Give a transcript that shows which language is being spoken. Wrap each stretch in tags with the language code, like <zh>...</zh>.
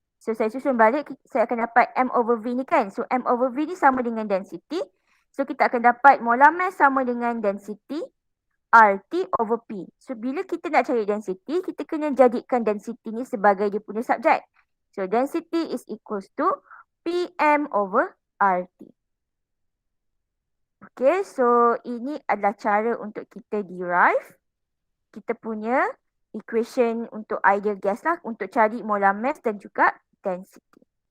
<ms>So, saya susun balik, saya akan dapat M over V ni kan. So, M over V ni sama dengan density. So, kita akan dapat molar mass sama dengan density RT over P. So, bila kita nak cari density, kita kena jadikan density ni sebagai dia punya subjek.</ms> <en>So, density is equals to PM over RT.</en> <ms>Okay, so ini adalah cara untuk kita derive kita punya equation untuk ideal gas lah, untuk cari molar mass dan juga density.</ms>